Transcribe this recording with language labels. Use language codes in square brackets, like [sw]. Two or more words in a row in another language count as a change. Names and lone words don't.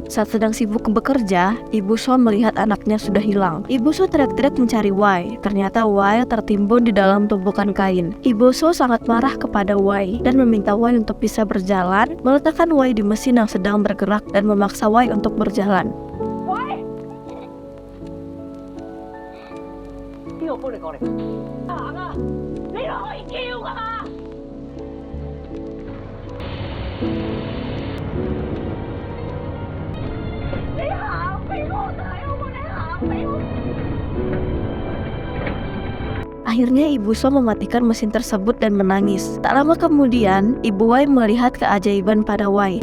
[id] Saat sedang sibuk bekerja, Ibu So melihat anaknya sudah hilang. Ibu So teriak-teriak mencari Wei. Ternyata Wei tertimbun di dalam tumpukan kain. Ibu So sangat marah kepada Wei dan meminta Wei untuk bisa berjalan, meletakkan Wei di mesin yang sedang bergerak dan memaksa Wei untuk berjalan. Wei! [yue] 邊個幫你過嚟？行啊！你可以叫㗎嘛？你行俾我睇好冇？你行俾我。 [id] Akhirnya Ibu So mematikan mesin tersebut dan menangis. Tak lama kemudian, Ibu Wei melihat keajaiban pada Wei.